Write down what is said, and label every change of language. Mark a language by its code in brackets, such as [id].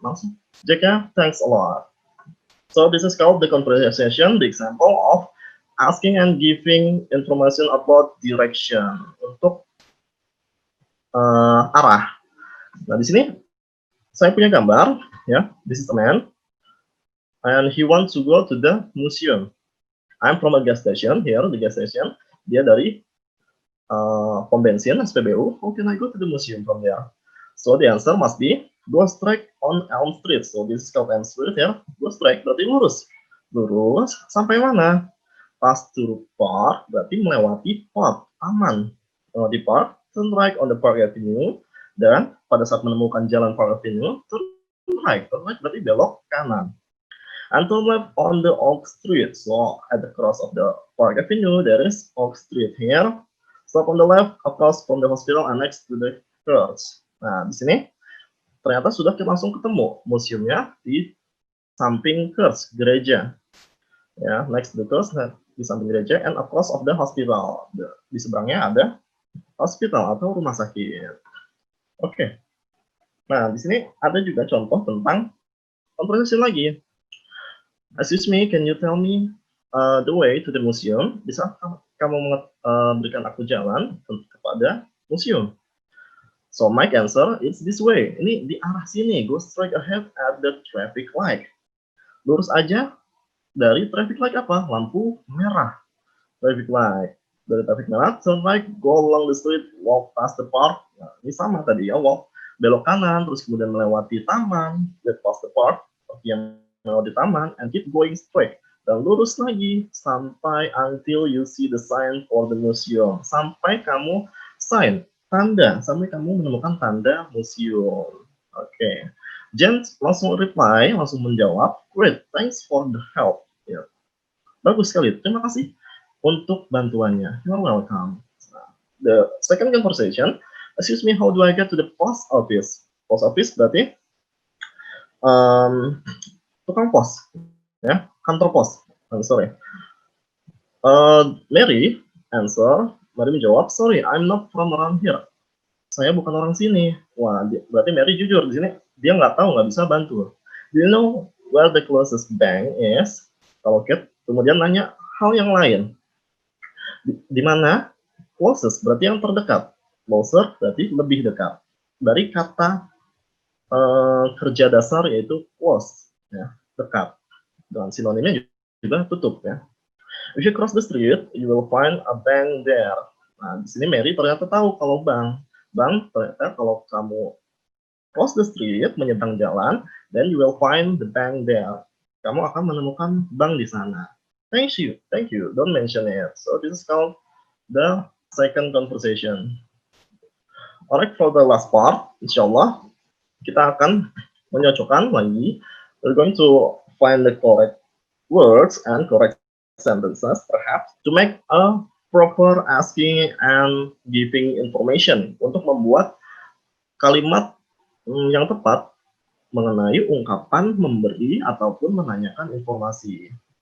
[en] Langsung Jack ya, thanks a lot. So this is called the conversation, the example of asking and giving information about direction, [id] untuk arah. [en] Nah, [id] di sini saya punya gambar ya. [en] This is a man and he wants to go to the museum. I'm from a gas station here, the gas station. [id] Dia dari pom bensin SPBU. [en] How can I go to the museum from there? So the answer must be go straight on Elm Street. So this is called Elm Street ya. Go straight [id] berarti lurus. Lurus sampai mana? [en] Pass to park [id] berarti melewati park, taman. [en] Di park, turn right on the Park Avenue. [id] Dan pada saat menemukan jalan [en] Park Avenue, turn right. Turn right [id] berarti belok kanan. [en] And turn left on the Oak Street. So at the cross of the Park Avenue, there is Oak Street here. Stop on the left, across from the hospital and next to the church. [id] Nah, di sini ternyata sudah langsung ketemu museumnya di samping church, gereja. [en] Ya, next to the church, [id] di samping gereja, [en] and across of the hospital. [id] Di seberangnya ada hospital atau rumah sakit. Oke. Nah, di sini ada juga contoh tentang conversation lagi. [en] Excuse me, can you tell me the way to the museum? [id] Bisa kamu berikan aku jalan kepada museum? [en] So my answer is this way. [id] Ini di arah sini. [en] Go straight ahead at the traffic light. [id] Lurus aja dari traffic light apa? Lampu merah. Traffic light. Dari traffic merah, [en] turn right, go along the street, walk past the park. [id] Nah, ini sama tadi ya, walk belok kanan, terus kemudian melewati taman, [en] get past the park, [id] yang melewati taman, [en] and keep going straight. [id] Dan lurus lagi sampai [en] until you see the sign for the museum. [id] Sampai kamu sign, tanda, sampai kamu menemukan tanda museum. Oke. James langsung reply, langsung menjawab, [en] great, thanks for the help. [id] Ya. Bagus sekali, terima kasih untuk bantuannya. [en] You're welcome. The second conversation, excuse me, how do I get to the post office? [id] Post office berarti tukang pos, ya, kantor pos. [en] I'm sorry. Mary answer, Mary menjawab, sorry, I'm not from around here. [id] Saya bukan orang sini. Wah, berarti Mary jujur di sini. Dia nggak tahu, nggak bisa bantu. [en] Do you know where the closest bank is? [id] Kalau Kate kemudian nanya hal yang lain. Di mana? Closest berarti yang terdekat. Closer berarti lebih dekat. Dari kata kerja dasar yaitu close, ya, dekat. Dan sinonimnya juga tutup ya. [en] If you cross the street, you will find a bank there. [id] Nah, di sini Mary ternyata tahu kalau Bang ternyata kalau kamu [en] cross the street, [id] menyeberang jalan, [en] then you will find the bank there. [id] Kamu akan menemukan bank di sana. [en] Thank you, don't mention it. So this is called the second conversation. Alright, for the last part, [id] insyaAllah, kita akan menyocokkan lagi. [en] We're going to find the correct words and correct sentences, perhaps, to make a proper asking and giving information, [id] untuk membuat kalimat yang tepat mengenai ungkapan memberi ataupun menanyakan informasi.